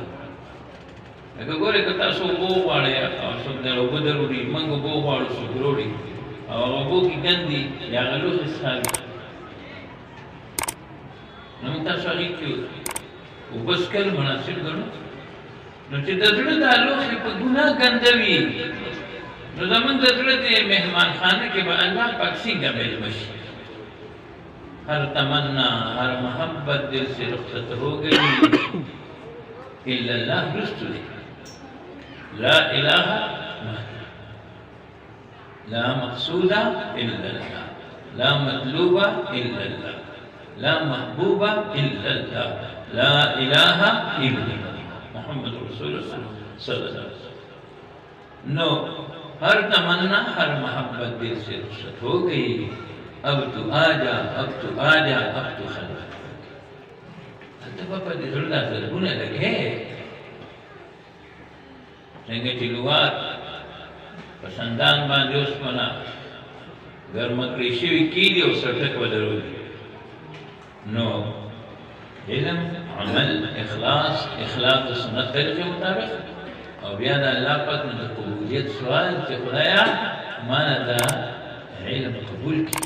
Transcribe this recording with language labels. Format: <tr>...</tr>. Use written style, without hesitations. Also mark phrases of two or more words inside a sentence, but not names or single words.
<ps>لکه ګورئ که تاسو اوبه وغواړئ او څوک در اوبه دروړي موږ اوبه وغواړو څوک روړي او هغه اوبو کې ګندي یا هغه لوښي څښاوي نو موږ تاسو هغې کې اوبه څښل مناسب ګڼو. نو چې د زړه دا لوښي په ګناه ګنده وي نو زمونږ د زړه د مهمان خانه کې به الله پاک څنګه میلمه شي.</ps> <ur>ہر تمنا ہر محبت دل سے رخصت ہو گئی</ur> <ar>الا اللہ رست لے لا الہ لا مقصود الا اللہ لا مطلوب الا اللہ لا محبوب الا اللہ لا الہ الا اللہ محمد رسول اللہ صلی اللہ علیہ وسلم.</ar> <ur>نو ہر تمنا ہر محبت دل سے رخصت ہو گئی اب تو آجا اب تو آجا اب تو خلوت.</ur> <ps>هلته به په دې زړه دا زرګونه لګې څنګه چې لوات په سندان باندې اوسپنه ګرمه کړې شوي کېږي او څټک به درولي. نو علم عمل اخلاص د سنت طریقې مطابق او بیا د الله پاک نه د قبولیت سوال چې خدایا ما نه دا علم قبول کړي.</ps>